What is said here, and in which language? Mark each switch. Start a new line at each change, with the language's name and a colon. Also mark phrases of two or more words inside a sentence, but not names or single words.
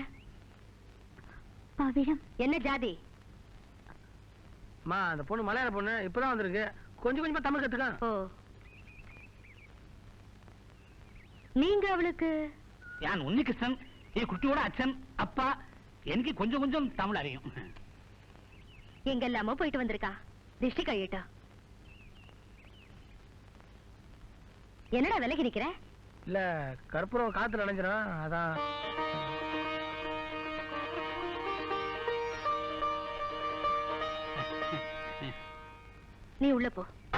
Tamil: பவிழம். என்ன ஜாதி? அம்மா அந்த பொண்ணு மலையாள பொண்ணு இப்பதான் வந்திருக்கு, கொஞ்சம் கொஞ்சமா தமிழ் கத்துக்க. ஓ, நீங்க அவளுக்கு?
Malayalam: ഞാൻ ഉണ്ണികൃഷ്ണൻ, ഈ കുട്ടിയുടെ അച്ഛൻ, അപ്പ. എനിക്ക് കൊഞ്ചം കൊഞ്ചം തമിഴ് അറിയും.
Tamil: எங்கெல்லாமோ போயிட்டு வந்திருக்கா, திஷ்டி கழியட்டா. என்னடா விலகி நிக்கிற? இல்ல கற்பூரம் காத்துல அணைஞ்சிடும், அதான். நீ உள்ள போ.